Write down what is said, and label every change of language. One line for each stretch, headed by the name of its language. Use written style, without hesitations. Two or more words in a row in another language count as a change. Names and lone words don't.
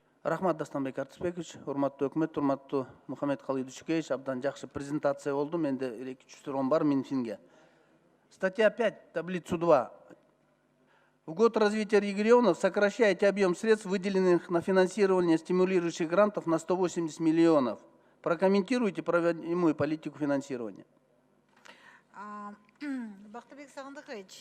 Kyrgyz: Рахмат Дастанбек Артысбекович, урматтуу өкмөт, урматтуу Мухаммедкалый Душкевич, абдан жакшы презентация болду. Менде 2-3 суроо бар Минфинге.
Russian: Статья 5, таблицу 2. В год развития регионов сокращаете объем средств, выделенных на финансирование стимулирующих грантов на 180 миллионов. Прокомментируйте проводимую политику финансирования. Бактыбек Сагындыкович,